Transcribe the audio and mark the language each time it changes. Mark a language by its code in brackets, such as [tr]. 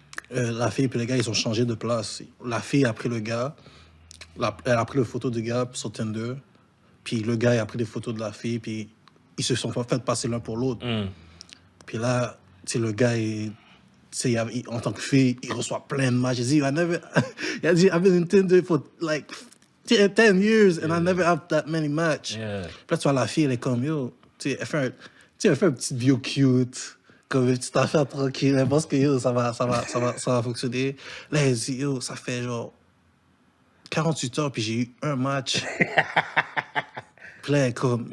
[fr] La fille puis le gars, ils ont changé de place. La fille a pris le gars. Elle a pris la photo du gars sur Tinder. Puis le gars, il a pris des photos de la fille. Puis ils se sont fait passer l'un pour l'autre. Puis là, tu sais, le gars, en tant que fille, il reçoit plein de matchs. Il a dit, [en] I've been in Tinder for like 10 years and I never have that many matchs. Yeah. [fr] Puis là, tu vois, la fille, elle est comme, yo, tu sais, elle fait un petit bio cute, comme une petite affaire tranquille. Elle pense que, yo, ça va fonctionner. Là, elle dit, yo, ça fait genre 48 heures, puis j'ai eu un match. Puis là, elle est comme...